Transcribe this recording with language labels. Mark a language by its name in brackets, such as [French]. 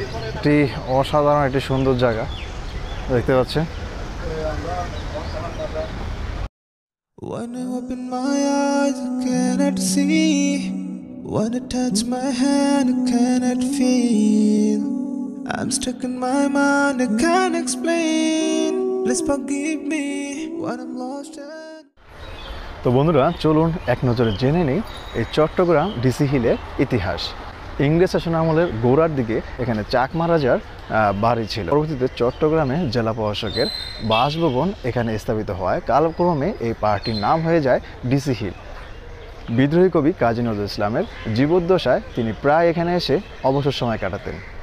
[Bangla] একটি অসাধারণ একটি সুন্দর জায়গা দেখতে পাচ্ছেন। [English] When I open my eyes, I cannot see. When I touch my hand, I cannot feel. I'm stuck in my mind, I can't explain. Please forgive me when I'm lost. [Bangla] তো বন্ধুরা চলুন এক নজরে জেনে নেই এই চট্টগ্রাম ডিসি হিলের ইতিহাস। ইংরেজ শাসন আমলের গোড়ার দিকে এখানে চাকমা রাজার বাড়ি ছিল। পরবর্তীতে চট্টগ্রামে জেলা প্রশাসকের বাসভবন এখানে স্থাপিত হয়। কালক্রমে এই পার্কটির নাম হয়ে যায় ডিসি হিল। বিদ্রোহী কবি কাজী নজরুল ইসলামের জীবদ্দশায় তিনি প্রায় এখানে এসে অবসর সময় কাটাতেন।